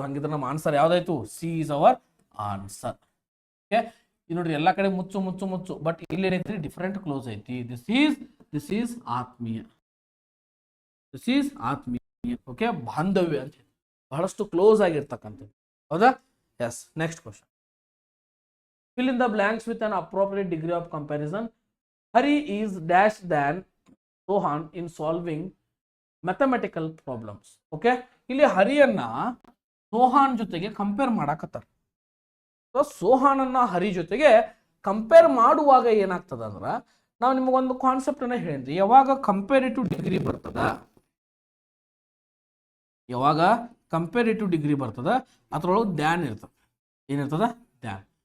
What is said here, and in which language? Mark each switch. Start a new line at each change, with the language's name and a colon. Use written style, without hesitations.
Kannada: ಹಂಗಿದ್ರೆ ನಮ್ಮ answer ಯಾವ್ದಾಯ್ತು?
English: C is our answer.
Kannada: Okay, ಇದು ನೋಡ್ರಿ, ಎಲ್ಲ ಕಡೆ ಮುಚ್ಚು ಮುಚ್ಚು ಮುಚ್ಚು, ಬಟ್ ಇಲ್ಲಿ ಏನೈತಿ? ಡಿಫರೆಂಟ್ ಕ್ಲೋಸ್ ಐತಿ.
English: This is ಆತ್ಮೀಯ, this is ಆತ್ಮೀಯ.
Kannada: ಓಕೆ, ಬಾಂಧವ್ಯ ಅಂತ ಬಹಳಷ್ಟು ಕ್ಲೋಸ್ ಆಗಿರ್ತಕ್ಕಂಥದ್ದು. ಹೌದಾ? S.
English: Next question, fill in the blanks with an appropriate degree of comparison. Hari is dash than Sohan in solving mathematical problems.
Kannada: Okay, ಇಲ್ಲಿ ಹರಿಯನ್ನ ಸೋಹಾನ್ ಜೊತೆಗೆ ಕಂಪೇರ್ ಮಾಡಕತ್ತಾರ. ಸೋಹಾನ್ ಅನ್ನ ಹರಿ ಜೊತೆಗೆ ಕಂಪೇರ್ ಮಾಡುವಾಗ ಏನಾಗ್ತದ ಅಂದ್ರ, ನಾವು ನಿಮಗೊಂದು ಕಾನ್ಸೆಪ್ಟ್ ಅನ್ನ ಹೇಳಿದ್ರಿ. ಯಾವಾಗ ಕಂಪೇರಿಟಿವ್ ಡಿಗ್ರಿ ಬರ್ತದ, ಯಾವಾಗ ಕಂಪೇರಿಟಿವ್ ಡಿಗ್ರಿ ಬರ್ತದ, ಅದ್ರೊಳಗೆ ದ್ಯಾನ್ ಇರ್ತದ. ಏನಿರ್ತದ? ದ್ಯಾನ್.